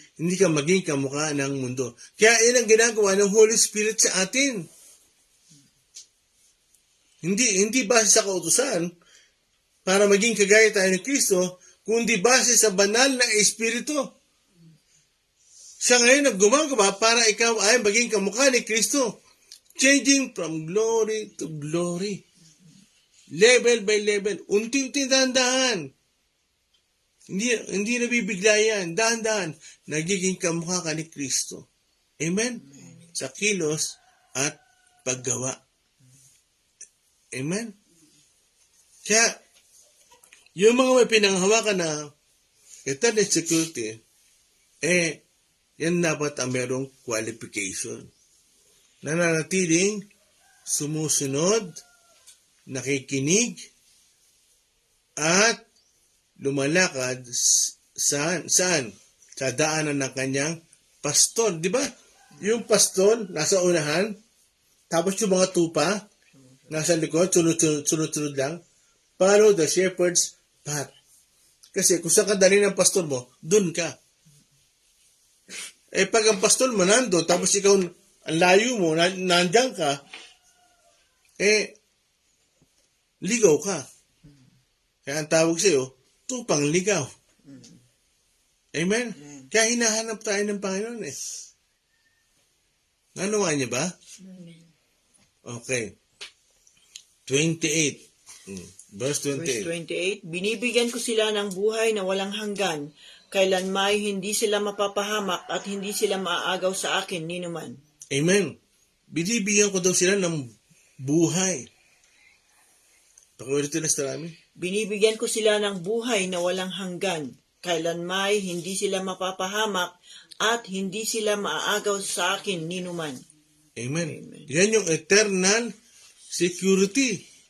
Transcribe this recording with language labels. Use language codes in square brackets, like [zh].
[tl] Hindi ka maging kamukha ng mundo. Kaya yan ang ginagawa ng Holy Spirit sa atin. Hindi base sa kautusan para maging kagaya tayo ni Kristo, kundi base sa banal na Espiritu. Siya ngayon naggumagawa para ikaw ay maging kamukha ni Kristo. [en] Changing from glory to glory. Level by level. [tl] Unti-unti dahan-dahan. Hindi nabibigla yan. Dahan-dahan. Nagiging kamukha ka ni Kristo. Amen? Sa kilos at paggawa. Amen? Kaya, yung mga may pinanghawakan na eternal security, yan dapat ang merong qualification. Nananatiling sumusunod, nakikinig, at lumalakad saan? Sa daanan ng kanyang pastor. Di ba? Yung pastor, nasa unahan, tapos yung mga tupa, nasa likod, sunod-sunod lang. [en] Follow the shepherd's path. [tl] Kasi kung saan ka dali ng pastor mo, dun ka. Pag ang pastor mo nandun, tapos ikaw, ang layo mo, nandiyan ka, ligaw ka. Kaya ang tawag sa'yo, tupang ligaw. Amen? Kaya hinahanap tayo ng Panginoon Nanuwa niya ba? [en] Okay. 28. Verse 28. [tl] Verse 28, binibigyan ko sila ng buhay na walang hanggan, kailanmay hindi sila mapapahamak at hindi sila maaagaw sa akin ninuman. Amen. Binibigyan ko daw sila ng buhay. Pakiulit na sa namin. Binibigyan ko sila ng buhay na walang hanggan, kailanmay hindi sila mapapahamak at hindi sila maaagaw sa akin ninuman. Amen. Yan yung eternal security.